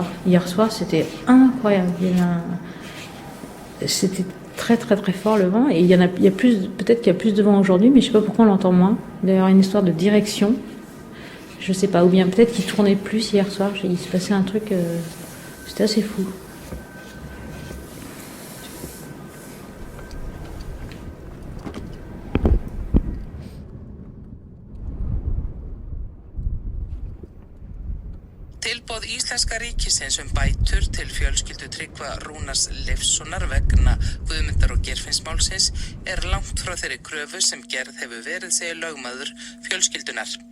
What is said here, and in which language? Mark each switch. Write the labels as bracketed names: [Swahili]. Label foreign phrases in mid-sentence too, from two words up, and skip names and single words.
[French] Hier soir, c'était incroyable. C'était très très très fort le vent et il y a plus, peut-être qu'il y a plus de vent aujourd'hui, mais je sais pas pourquoi on l'entend moins. D'ailleurs, une histoire de direction. Je sais pas, ou bien peut-être qu'il tournait plus hier soir. Il se passait un truc, c'était assez fou. [Icelandic] Tilboð Íslenska ríkisins bætur til fjölskyldu Tryggva Rúnars Leifssonar vegna Guðmundar- og Geirfinnsmálsins langt frá þeirri kröfu sem gerð hefur verið, segir lögmaður fjölskyldunar.